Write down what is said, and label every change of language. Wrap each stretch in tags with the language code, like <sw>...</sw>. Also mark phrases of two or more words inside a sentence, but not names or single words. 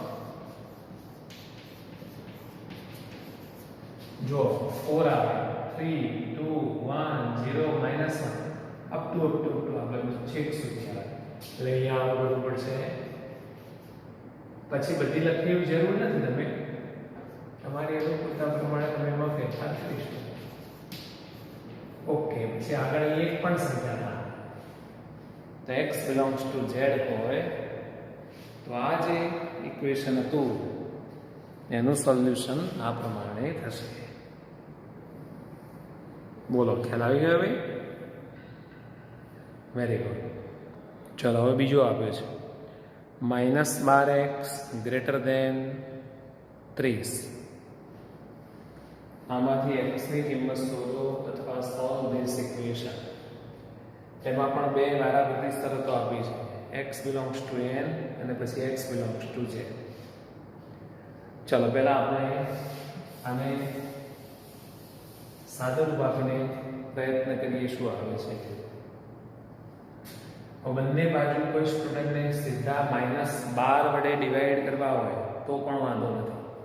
<gu>જો 4 આવે 3 2 1 0 -1</gu> <en>up to</en> <gu>આપણે છેક સુધી આવે એટલે અહીંયા આવવું પડશે પછી બધી લખવાની જરૂર નથી તમે તમારી અનુકૂળતા પ્રમાણે તમે એમાં ફેરફાર કરી શકો ઓકે પછી આગળ એક પણ સંખ્યા તો</gu> <en>x belongs to z</en> <gu>હોય તો આ જે ઇક્વેશન હતું એનું સોલ્યુશન આ પ્રમાણે થશે બોલો ખ્યાલ આવી ગયો ભાઈ</gu> <en>very good</en> <gu>ચલો હવે બીજો આપ્યો છે -12x > 30 આમાંથી x ની કિંમત શોધો અથવા</gu> <en>solve this equation</en> <gu>એમાં પણ બે વારાફરતી શરતો આપી છે</gu> <en>x belongs to n</en> <gu>અને પછી</gu> <en>x belongs to z</en> <gu>ચલો પહેલા આપણે આને સાદું રૂપ આપીને પ્રયત્ન કરીએ શું આવે છે બંને બાજુ કોઈ સ્ટુડન્ટને સીધા -12 વડે ડિવાઈડ કરવા હોય તો પણ વાંધો નથી</gu>